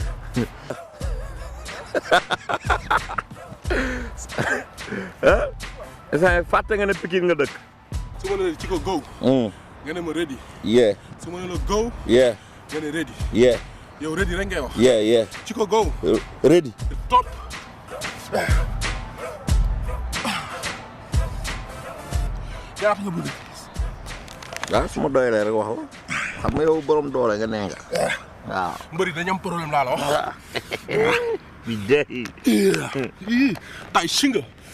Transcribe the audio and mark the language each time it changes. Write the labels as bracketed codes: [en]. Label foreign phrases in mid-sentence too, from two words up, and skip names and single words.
[wo] ah. est-ce fàtte nga ne Pikine nga dëkk. su ma nee ci ko go. nga ne ma ready. [en] yeah. [wo] su ma nee la go. [en] yeah. [wo] nga ne ready. [en] yeah. [wo] yow ready rek ngay wax. [en] yeah yeah. [wo] ci ko go. [en] ready. [wo] top. yaa nga bëgg. waaw su ma doyalee rek wax la. xam nga yow borom doole nga nee nga. waaw. mbëri dañu am problème laa la wax. bi dee. tay singa.